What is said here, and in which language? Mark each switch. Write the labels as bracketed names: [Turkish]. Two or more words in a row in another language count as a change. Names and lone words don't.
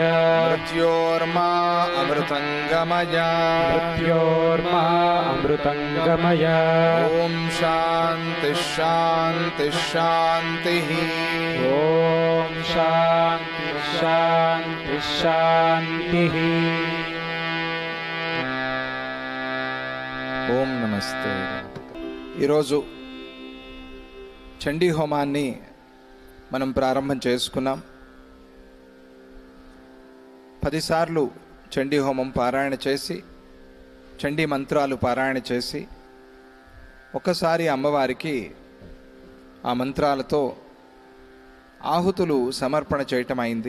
[Sanskrit] मृत्योर्मा अमृतंगमय मृत्योर्मा अमृतंगमय। ओम शांति शांति शांति। ओम शांति शांति शांति। [Telugu] ఓం నమస్తే. ఈరోజు చండీ హోమాన్ని మనం ప్రారంభం చేసుకున్నాం. 10 సార్లు చండీ హోమం పారాయణ చేసి, చండీ మంత్రాలు పారాయణ చేసి, ఒకసారి అమ్మవారికి ఆ మంత్రాలతో ఆహుతులు సమర్పణ చేయటం అయింది.